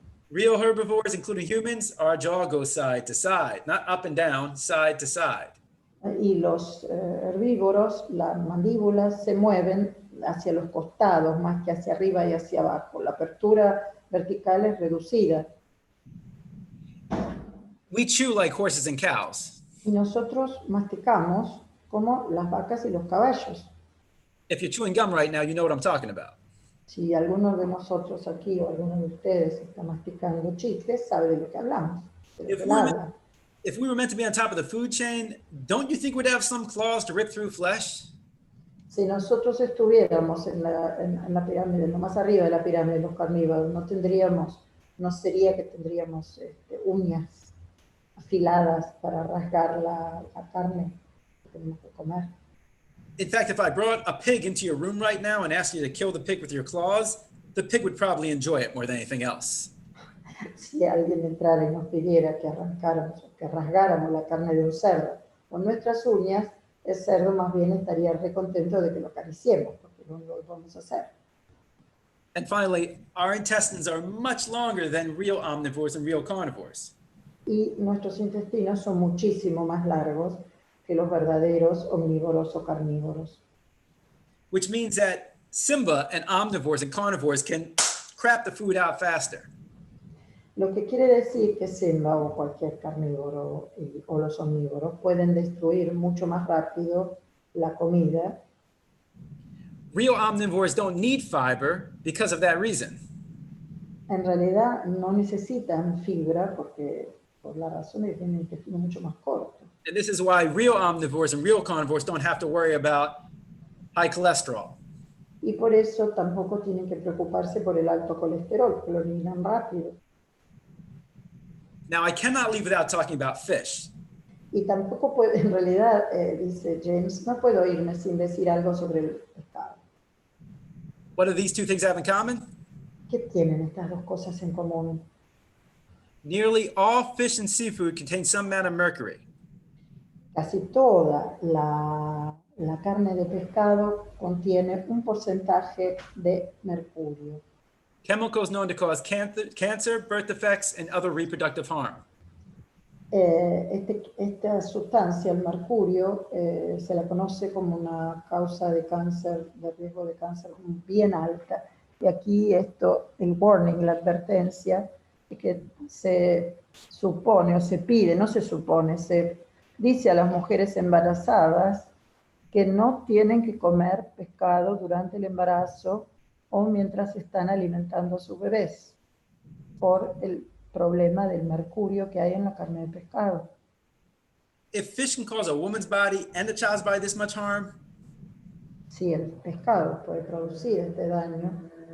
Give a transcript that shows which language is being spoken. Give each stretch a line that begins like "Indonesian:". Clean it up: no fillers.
English: Real herbivores, including humans, our jaw goes side to side, not up and down, side to side.
Spanish: Y los herbívoros, las mandíbulas se mueven hacia los costados más que hacia arriba y hacia abajo. La apertura vertical es reducida.
English: We chew like horses and cows.
Spanish: Y nosotros masticamos como las vacas y los caballos.
English: If you're chewing gum right now, you know what I'm talking about.
Spanish: Si alguno de nosotros aquí o alguno de ustedes está masticando chicles, sabe de lo que hablamos. De lo que habla.
English: If we were meant to be on top of the food chain, don't you think we'd have some claws to rip through flesh?
Spanish: Si nosotros estuviéramos en la pirámide, lo más arriba de la pirámide de los carnívoros, no sería que tendríamos uñas afiladas para rasgar la carne que tenemos que comer.
English: In fact, if I brought a pig into your room right now and asked you to kill the pig with your claws, the pig would probably enjoy it more than anything else.
Spanish: Si alguien entrara y nos pidiera que arrancáramos o que rasgáramos la carne de un cerdo con nuestras uñas, el cerdo más bien estaría recontento de que lo acariciemos, porque no lo vamos a hacer.
English: And finally, our intestines are much longer than real omnivores and real carnivores.
Spanish: Y nuestros intestinos son muchísimo más largos que los verdaderos omnívoros o carnívoros.
English: Which means that Simba and omnivores and carnivores can crap the food out faster.
Spanish: Lo que quiere decir que Simba o cualquier carnívoro o los omnívoros pueden destruir mucho más rápido la comida.
English: Real omnivores don't need fiber because of that reason.
Spanish: En realidad no necesitan fibra por la razón de que tienen un intestino mucho más corto.
English: And this is why real omnivores and real carnivores don't have to worry about high cholesterol.
Spanish: Y por eso tampoco tienen que preocuparse por el alto colesterol, porque lo eliminan rápido.
English: Now, I cannot leave without talking about fish.
Spanish: Y tampoco puedo, en realidad, dice James, no puedo irme sin decir algo sobre el pescado.
English: What do these two things have in common?
Spanish: ¿Qué tienen estas dos cosas en común?
English: Nearly all fish and seafood contain some amount of mercury.
Spanish: Casi toda la carne de pescado contiene un porcentaje de mercurio.
English: chemicals known to cause cancer, birth defects, and other reproductive harm.
Spanish: Esta sustancia, el mercurio, se la conoce como una causa de cáncer, de riesgo de cáncer bien alta. Y aquí el warning, la advertencia, es que se supone o se pide, no se supone, se dice a las mujeres embarazadas que no tienen que comer pescado durante el embarazo o mientras están alimentando a sus bebés, por el problema del mercurio que hay en la carne de pescado.
English: If fish can cause a woman's body and a child's body this much harm,
Spanish: Si el pescado puede producir este daño,